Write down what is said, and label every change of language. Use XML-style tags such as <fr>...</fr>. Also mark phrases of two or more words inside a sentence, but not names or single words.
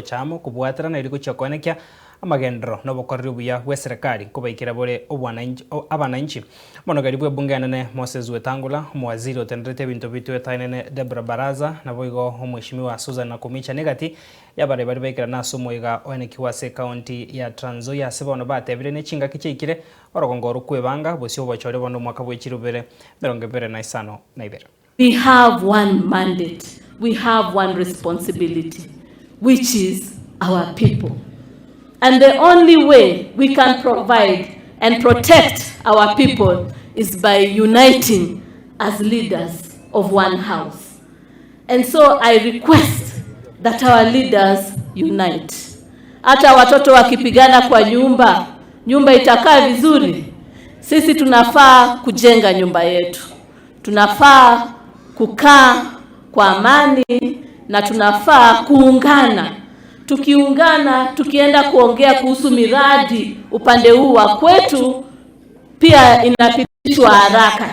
<guz>chamo kubwatira na iriko chakonekia amagendro no bokorri buya weserikali kubaikira bore abananchi mono garibwe bunge nene Moses Wetangula mwaziri otendrete bintu bitu etainene Debra Baraza na boigo omweshimiwa Susan Nakumicha negati yabare bari baikira naso moiga onekiwase county ya Trans Nzoia sebono batebire ne chinga kichikire orogongo rukwebanga bosio bachore bono mwaka bwechirubere</guz> <en>We have one mandate, we have one responsibility, which is our people. And the only way we can provide and protect our people is by uniting as leaders of one house. And so I request that our leaders unite.</en> <sw>Hata watoto wakipigana kwa nyumba itakaa vizuri. Sisi tunafaa kujenga nyumba yetu. Tunafaa kukaa kwa amani na tunafaa kuungana. Tukiungana, tukienda kuongea kuhusu miradi upande huu wa kwetu pia inapitishwa haraka.</sw>